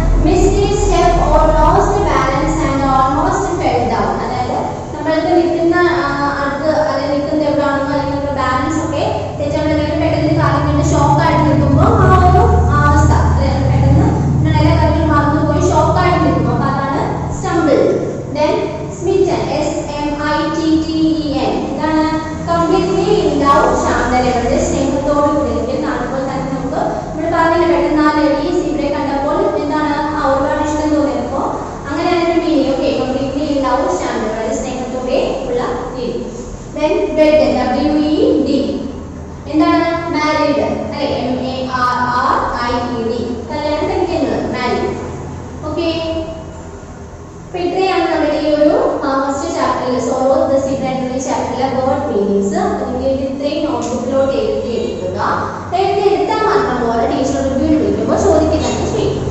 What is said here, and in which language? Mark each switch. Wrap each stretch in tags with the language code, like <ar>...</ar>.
<en>missed a step or lost balance and almost fell down.</en> <ml>അതായത് നമ്മൾക്ക് നിൽക്കുന്ന അടുത്ത് അല്ലെങ്കിൽ നിൽക്കുന്ന എവിടെയാണെന്നോ അല്ലെങ്കിൽ നമ്മുടെ ബാലൻസ് ഒക്കെ തെറ്റാണെങ്കിലും പെട്ടെന്ന് കാര്യങ്ങളുടെ ഷോക്ക് ആയിട്ട് നിൽക്കുമ്പോൾ ആ ഒരു അവസ്ഥ പെട്ടെന്ന് നമ്മൾ എല്ലാ കാര്യങ്ങളും മറന്നുപോയി ഷോക്ക് ആയിട്ട് നിൽക്കും. അപ്പോൾ അതാണ് stumble.</ml> <en>Then smitten, SMITTEN,</en> <ml>എന്താണ്?</ml> <en>completely in doubt,</en> <ml>ശാന്തതയുടെ സ്നേഹത്തോട് കൂടി കാണുമ്പോൾ തന്നെ നമുക്ക് നമ്മൾ പറഞ്ഞില്ല പെട്ടെന്ന് ആ ലേഡി സീബ്രയെ കണ്ടപ്പോൾ എന്താണ് ഒരുപാട് ഇഷ്ടം തോന്നിയപ്പോൾ അങ്ങനെ അതിന്റെ meaning. Okay, completely</ml> <en>in doubt,</en> <ml>ശാന്തതയുടെ സ്നേഹത്തോടെ ഉള്ള രീതി.</ml> <en>Then wedded, WED,</en> <ml>എന്താണ്? married അല്ലെ, MARRIED, കല്യാണം കഴിക്കുന്നത്, married. ഓക്കെ, ഇത്രയാണ് നമ്മുടെ ഈ ഒരു ഫസ്റ്റ് ചാപ്റ്ററിൽ സോറോ ദ സീബ്ര എന്ന ചാപ്റ്ററിലെ വേർഡ് മീനിങ്സ്. അപ്പോൾ നിങ്ങൾ ഇത് ഇത്രയും നോട്ട്ബുക്കിലോട്ട് എഴുതിയെടുക്കുക. എഴുതിയെടുത്താൽ മാത്രം പോലെ ടീച്ചർ റിവ്യൂ വിളിക്കുമ്പോൾ ചോദിക്കുന്നത് ചെയ്യും.</ml>